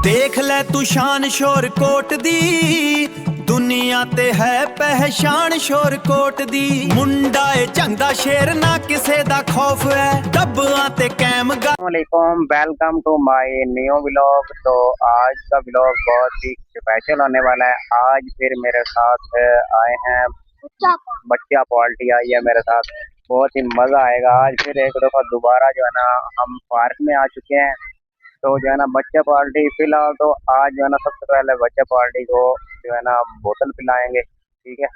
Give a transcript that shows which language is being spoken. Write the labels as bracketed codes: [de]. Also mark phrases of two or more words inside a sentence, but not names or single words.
[pa] ਦੇਖ ਲੈ ਤੂ ਸ਼ਾਨ ਸ਼ੋਰ ਕੋਟ ਦੀ, ਦੁਨੀਆ ਤੇ ਹੈ ਪਹਿਚਾਣ ਸ਼ੋਰ ਕੋਟ ਦੀ। ਮੁੰਡਾ ਏ ਚੰਗਾ ਸ਼ੇਰ ਨਾ ਕਿਸੇ ਦਾ ਖੌਫ਼ ਹੈ, ਦੱਬਾਂ ਤੇ ਕੈਮ [hi] अस्सलामुअलैकुम, [en] welcome to my new vlog. [hi] तो आज का व्लॉग बहुत ही स्पेशल होने वाला है। आज फिर मेरे साथ आए हैं बच्चा पार्टी आई है मेरे साथ, बहुत ही मज़ा आएगा। आज फिर एक दफ़ा दोबारा जो है ना हम पार्क में आ चुके हैं। तो जो है ना बच्चा पार्टी फिलहाल तो आज जो है ना सबसे पहले बच्चा पार्टी को जो है ना बोतल पिलाएंगे, ठीक है।